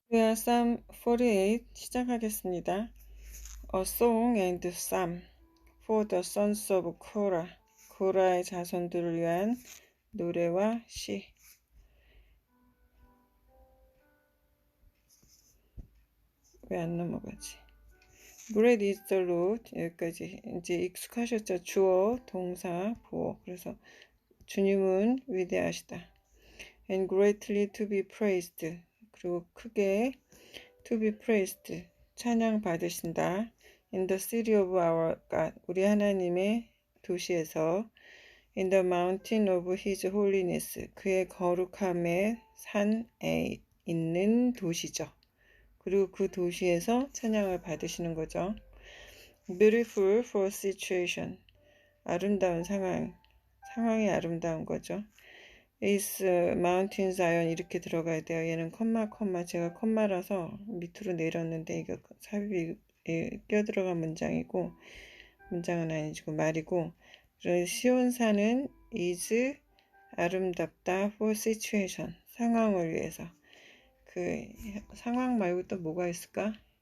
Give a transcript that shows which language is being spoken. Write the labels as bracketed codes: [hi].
[ko] 우리야 Psalm 48 시작하겠습니다. [en] A song and psalm for the sons of Korah. [ko] 고라의 자손들을 위한 노래와 시. 왜 안 넘어가지? [en] Great is the Lord. [ko] 여기까지 이제 익숙하셨죠? 주어, 동사, 보어. 그래서 주님은 위대하시다. [en] And greatly to be praised. [ko] 그리고 크게 [en] to be praised. [ko] 찬양 받으신다. [en] In the city of our God. [ko] 우리 하나님의 도시에서. [en] In the mountain of his holiness. [ko] 그의 거룩함의 산에 있는 도시죠. 그리고 그 도시에서 찬양을 받으시는 거죠. [en] Beautiful for situation. [ko] 아름다운 상황이 아름다운 거죠. [en] is mountain Zion [ko] 이렇게 들어가야 돼요. 얘는 컴마 제가 컴마라서 밑으로 내렸는데 이거 삽입이 껴들어간 문장이고 문장은 아니고 말이고 시온산은 is 아름답다 for situation 상황을 위해서 그 상황 말고 또 뭐가 있을까?